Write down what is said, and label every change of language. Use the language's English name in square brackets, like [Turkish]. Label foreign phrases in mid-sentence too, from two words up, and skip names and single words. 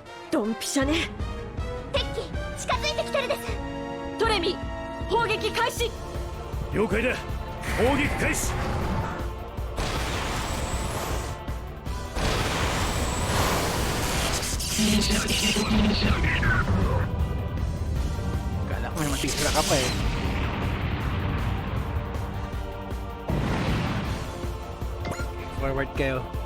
[Japanese] ドンピシャね。敵機近づいてきてるです。トレミ砲撃開始。了解だ。砲撃開始。 [Filipino] Kala ko may matisira ka pa eh. Forward kayo.